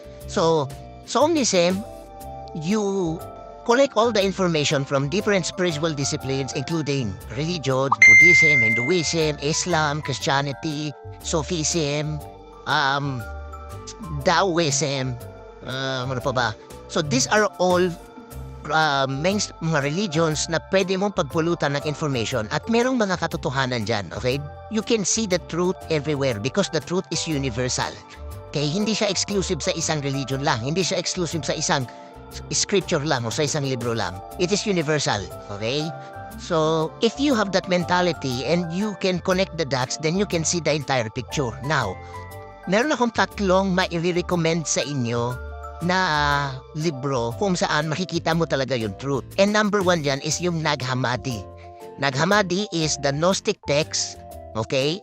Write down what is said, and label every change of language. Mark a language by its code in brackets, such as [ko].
[en] So omnism, you collect all the information from different spiritual disciplines including religion, Buddhism, Hinduism, Islam, Christianity, Sufism, Taoism, ano pa ba? So these are all [tl] mga religions na pwede mong pagpulutan ng information at merong mga katotohanan dyan, okay? [en] You can see the truth everywhere because the truth is universal. Okay? [tl] Hindi siya exclusive sa isang religion lang. Hindi siya exclusive sa isang scripture lang o sa isang libro lang. [en] It is universal, okay? So, if you have that mentality and you can connect the dots, then you can see the entire picture. [tl] Now, meron akong tatlong mai-recommend sa inyo na libro kung saan makikita mo talaga yung truth. [en] And number 1 dyan is yung Nag Hammadi. Nag Hammadi is the Gnostic text. Okay?